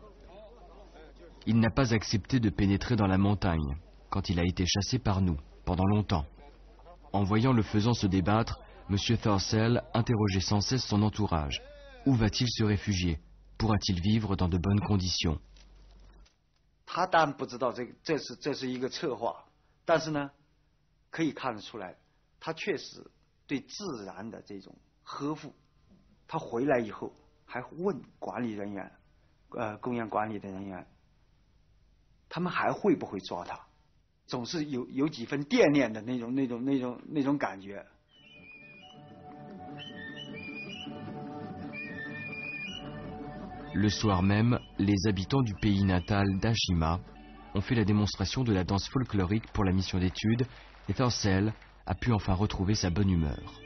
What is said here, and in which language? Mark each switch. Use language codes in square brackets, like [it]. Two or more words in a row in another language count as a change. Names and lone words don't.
[fr] Il n'a pas accepté de pénétrer dans la montagne, quand il a été chassé par nous, pendant longtemps. En voyant le faisan se débattre, M. Thurcell interrogeait sans cesse son entourage. Où va-t-il se réfugier? Pourra-t-il vivre dans de bonnes conditions? [zh] 他当然不知道这是一个策划，但是呢，可以看得出来，他确实对自然的这种呵护。他回来以后还问管理人员，公园管理的人员，他们还会不会抓他？总是有几分惦念的那种感觉。 [fr] Le soir même, les habitants du pays natal d'Ashima ont fait la démonstration de la danse folklorique pour la mission d'étude et Thurcell a pu enfin retrouver sa bonne humeur.